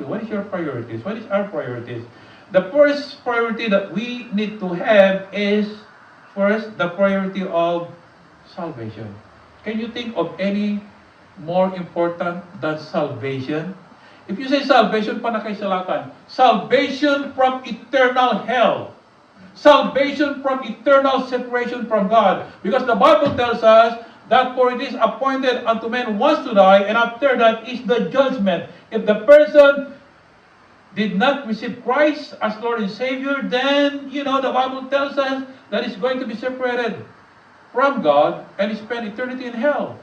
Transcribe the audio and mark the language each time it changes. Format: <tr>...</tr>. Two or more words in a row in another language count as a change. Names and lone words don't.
<en>What is your priorities? What is our priorities? The first priority that we need to have is first the priority of salvation. Can you think of any more important than salvation? If you say salvation, pa na kay salakan. Salvation from eternal hell. Salvation from eternal separation from God. Because the Bible tells us that for it is appointed unto men once to die, and after that is the judgment. If the person did not receive Christ as Lord and Savior, then, the Bible tells us that he's going to be separated from God and spend eternity in hell.</en>